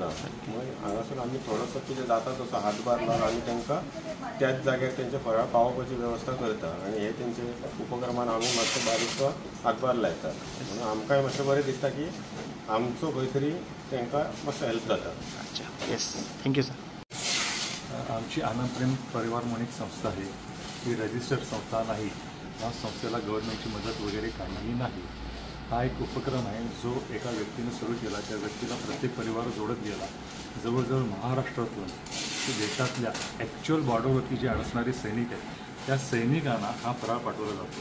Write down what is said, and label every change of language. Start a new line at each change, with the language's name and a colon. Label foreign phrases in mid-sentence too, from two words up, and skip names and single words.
Konkani: म्हणून हांगासून आमी थोडोसो कितें जाता तसो हातभार लावन आमी तांकां त्याच जाग्यार तेंचे फळां पावोवपाची वेवस्था करता आनी हे तेंचे उपक्रमान आमी मातसो बारीकसो हातभार लायता. म्हणून आमकांय मातशें बरें दिसता की आमचो खंय तरी तांकां मातसो हेल्प जाता.
English: अच्छा yes, thank you sir.
Marathi: आमची आनंद प्रेम परिवार म्हणून एक संस्था आहे. ही रजिस्टर्ड संस्था नाही. या संस्थेला गव्हर्नमेंटची मदत वगैरे काहीही नाही. हा एक उपक्रम आहे जो एका व्यक्तीने सुरू केला. त्या व्यक्तीला प्रत्येक परिवार जोडत गेला. जवळजवळ महाराष्ट्रातून देशातल्या ॲक्च्युअल बॉर्डरवरती जे असणारे सैनिक आहेत त्या सैनिकांना हा फराळ पाठवला जातो.